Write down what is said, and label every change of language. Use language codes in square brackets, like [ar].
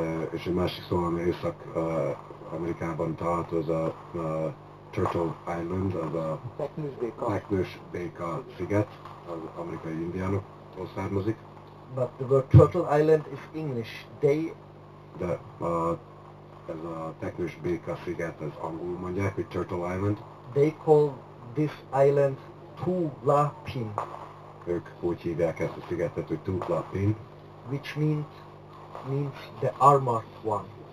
[hu] És egy másik szó, ami Észak-Amerikában található, az a Turtle Island, az a fekvős béka sziget, az amerikai indiánoktól származik. [en] But the word Turtle Island is English. [hu] De ez a fekvős béka sziget, ez angolul mondják, hogy Turtle Island. [en] They call this island Tulapin. [hu] Ők úgy hívják ezt a szigetet, hogy Tulapin. [en] Which means the armored one.